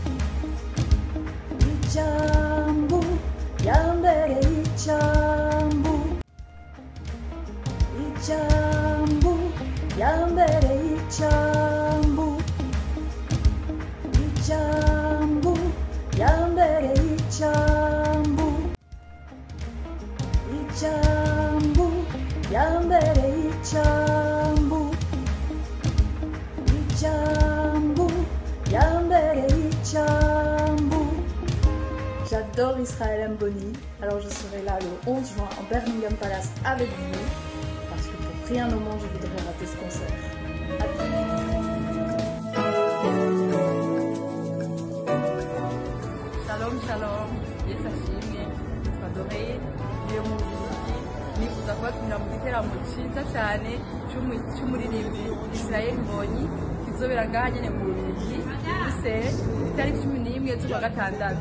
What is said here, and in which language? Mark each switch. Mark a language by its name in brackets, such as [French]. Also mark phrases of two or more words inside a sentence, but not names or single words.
[Rundi] icyambu yambereye icyambu, icyambu yambereye icyambu, icyambu yambereye icyambu, icyambu yambereye icyambu, icyambu yambereye icyambu. [French] J'adore Israël Mboni, alors je serai là le 11 juin en Birmingham Palace avec vous, parce que pour rien au monde je voudrais rater ce concert. À très vite. [Hebrew] Shalom shalom, [Rundi] Yesu ashimwe, twadoreye iyo muziki nifuza kubatumira mu giteramo cyiza cyane cy'umuririmbyi Israel Mboni kizobera ngaha nyene mu Bubiligi Bruxelles itariki 11 z'ukwa gatandatu.